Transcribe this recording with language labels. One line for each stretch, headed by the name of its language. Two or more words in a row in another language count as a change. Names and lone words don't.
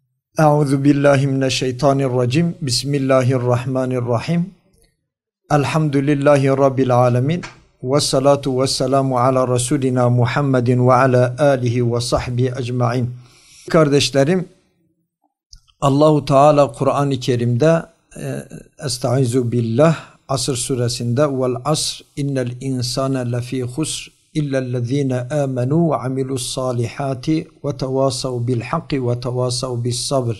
Arabic: أعوذ بالله من الشيطان الرجيم. بسم الله الرحمن الرحيم. الحمد لله رب العالمين. والصلاة والسلام على رسولنا محمد وعلى آله وصحبه أجمعين.
Turkish: Kardeşlerim, Allahu Teala Kur'an-ı Kerim'de
Arabic: أستعيذ بالله
Turkish: Asr suresinde
Arabic: والعصر إن الإنسان لفي خسر إلا الذين آمنوا وعملوا الصالحات وتواصوا بالحق وتواصوا بالصبر.